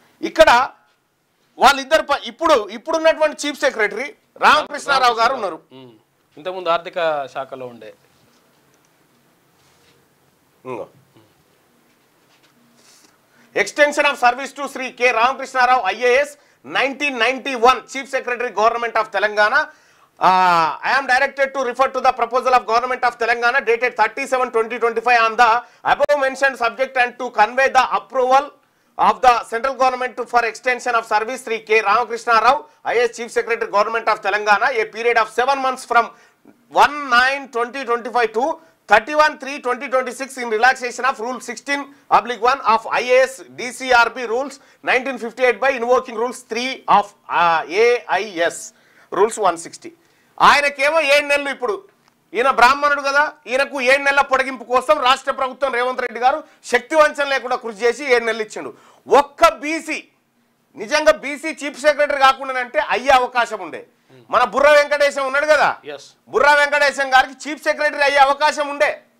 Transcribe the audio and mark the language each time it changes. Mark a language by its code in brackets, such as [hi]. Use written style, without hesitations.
[te] ఇక్కడ వాళ్ళిద్దరు ఇప్పుడున్నటువంటి చీఫ్ సెక్రటరీ రామకృష్ణారావు గారు ఉన్నారు. ఇంతకుముందు ఆర్థిక శాఖలో ఉండే. [en] Extension of service to Shri K Ramakrishna Rao IAS 1991 chief secretary government of Telangana. I am directed to refer to the proposal of Government of Telangana dated 37/2025 on the above mentioned subject and to convey the approval of the central government for extension of service Sri K. Ramakrishna Rao, IAS Chief Secretary Government of Telangana, a period of 7 months from 1/9/2025 to 31/3/2026 in relaxation of Rule 16/1 of IAS DCRB Rules 1958 by invoking Rules 3 of AIS Rules 160. [te] ఆయనకేమో 7 నెలలు. ఇప్పుడు ఈయన బ్రాహ్మణుడు కదా, ఈయనకు 7 నెలల పొడిగింపు కోసం రాష్ట్ర ప్రభుత్వం రేవంత్ రెడ్డి గారు శక్తి వంచన లేకుండా కృషి చేసి 7 నెలలు ఇచ్చిండు. ఒక్క బీసీ నిజంగా బీసీ చీఫ్ సెక్రటరీ కాకుండా అంటే అయ్యే అవకాశం ఉండే. మన బుర్ర వెంకటేశం ఉన్నాడు కదా, బుర్ర వెంకటేశం గారికి చీఫ్ సెక్రటరీ అయ్యే అవకాశం ఉండే.